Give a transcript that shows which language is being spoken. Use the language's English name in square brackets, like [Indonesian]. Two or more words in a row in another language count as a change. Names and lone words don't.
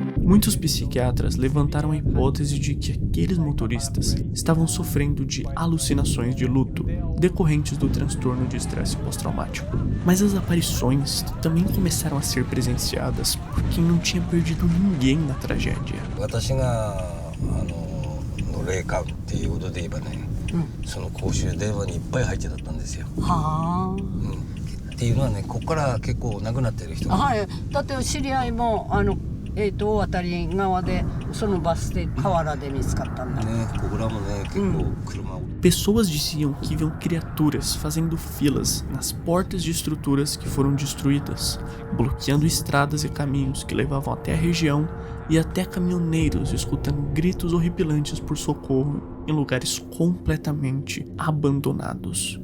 [Portuguese] Muitos psiquiatras levantaram a hipótese de que aqueles motoristas estavam sofrendo de alucinações de luto decorrentes do transtorno de estresse pós-traumático. Mas as aparições também começaram a ser presenciadas por quem não tinha perdido ninguém na tragédia. [Japanese] 霊感っていうことで言えばね、その公衆電話にいっぱい入ってたんですよ。はあ。っていうのはね、ここから結構亡くなってる人が、はい、だって知り合いも大渡側でそのバス停河原で見つかったんだ。ね、ここらもね、結構車を。 [Portuguese] Pessoas diziam que viam criaturas fazendo filas nas portas de estruturas que foram destruídas, bloqueando estradas e caminhos que levavam até a região e até caminhoneiros escutando gritos horripilantes por socorro em lugares completamente abandonados.